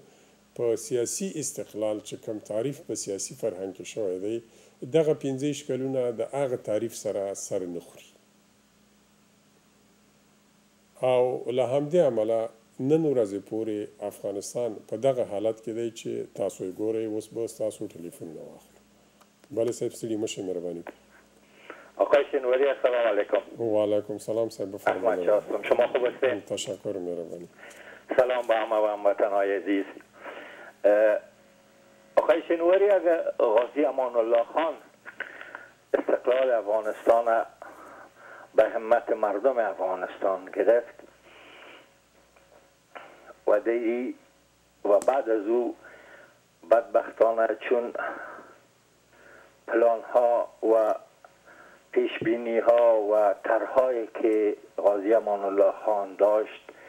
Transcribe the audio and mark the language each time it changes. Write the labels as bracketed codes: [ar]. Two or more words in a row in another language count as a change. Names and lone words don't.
[ps] په سیاسي استقلال چې کوم تعریف په سیاسي فرهنګ کې شوی دی، دغه 15 کلونه د هغه تعریف سره سر نه خوري او له همدې امله نن ورځې پورې افغانستان په دغه حالت کې دی چې تاسو یې ګورئ. اوس به ستاسو ټلیفون نه واخلو. بله صاحب ستړي مه شئ، مهرباني کړئ. [fa] آقای شنواری [ar] السلام علیکم. و علیکم سلام [fa] صاحب، بفرمایید. احمد شاه هستم. شما خوب هستید؟ تشکر، مهربانی. سلام به همه و هموطنهای عزیز. آقای شنواری، اگر غازی امان الله خان استقلال افغانستان به همت مردم افغانستان گرفت و بعد از او بدبختانه چون پلان ها و پیش بینی ها و طرحهایی که غازی امان الله خان داشت